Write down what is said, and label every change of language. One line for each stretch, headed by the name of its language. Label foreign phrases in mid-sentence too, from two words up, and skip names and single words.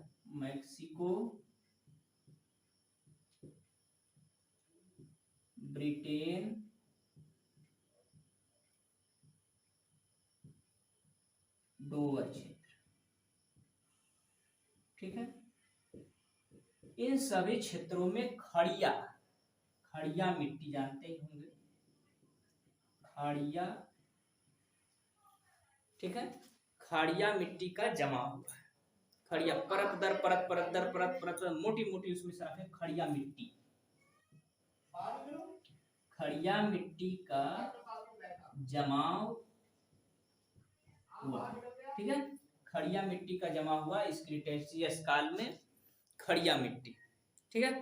Hindi: मैक्सिको, ब्रिटेन, डोवर क्षेत्र, ठीक है। इन सभी क्षेत्रों में खड़िया मिट्टी, जानते ही होंगे, खड़िया, ठीक है, खड़िया मिट्टी का जमा हुआ है, खड़िया, परत दर परत, परत दर परत, परत मोटी मोटी उसमें शाखाएं, खड़िया मिट्टी। खड़िया मिट्टी का जमाव हुआ, ठीक है, खड़िया मिट्टी का जमा हुआ इस क्रिटेशियस काल में, खड़िया मिट्टी, ठीक है।